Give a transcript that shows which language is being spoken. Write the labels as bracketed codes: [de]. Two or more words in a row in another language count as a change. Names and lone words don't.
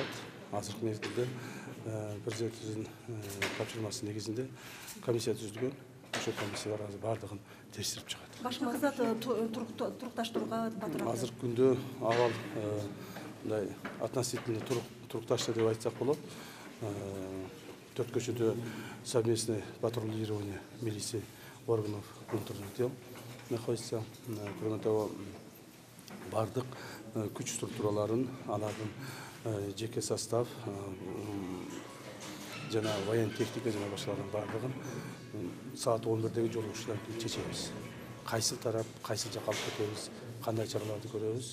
[ky] Азыркы мезгилде президентибиздин тапшырмасы негизинде комиссия түзүлгөн. Ошол комиссиялар азыр бардыгын текшерип чыгат. Баш максат турукташтырууга батыраак. Азыркы күндө абал мындай относительно турукташты деп айтсак болот. [ru] 4 көчөдө совместное патрулирование милиции органов внутренних дел находится. Кроме того, [ky] бардык күч структураларын, алардын жеке состав, жана [ru] воен техника [ky] жана башкалардын бардыгын саат 11-деги жолугушуудан кийин чечебиз. Кайсы тарап, кайсы жакка алып кетебиз, кандай чараларды көрөбүз.